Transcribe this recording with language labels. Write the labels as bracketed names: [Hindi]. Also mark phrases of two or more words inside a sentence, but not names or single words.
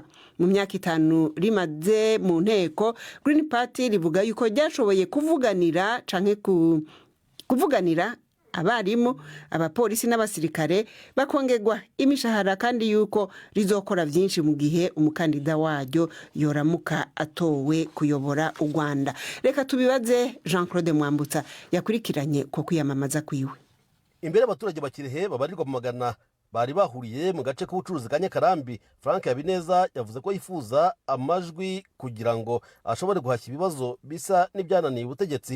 [Rundi] Mu myaka 5 rimaze mu nteko, Green Party rivuga yuko ryashoboye kuvuganira canke kuvuganira abarimu, abapolisi n'abasirikare bakongegwa imishahara, kandi yuko rizokora vyinshi mu gihe umukandida waryo yoramuka atowe kuyobora u Rwanda. Reka tubibaze Jean-Claude Mwambutsa yakurikiranye ko kwiyamamaza kwiwe. Imbere abaturage bakirehe babarirwa mu magana bari bahuriye mu gace k'ubucuruzi ka Nyakarambi, Frank Habineza yavuze ko yifuza amajwi kugira ngo ashobore guhashya ibibazo bisa n'ibyananiye ubutegetsi.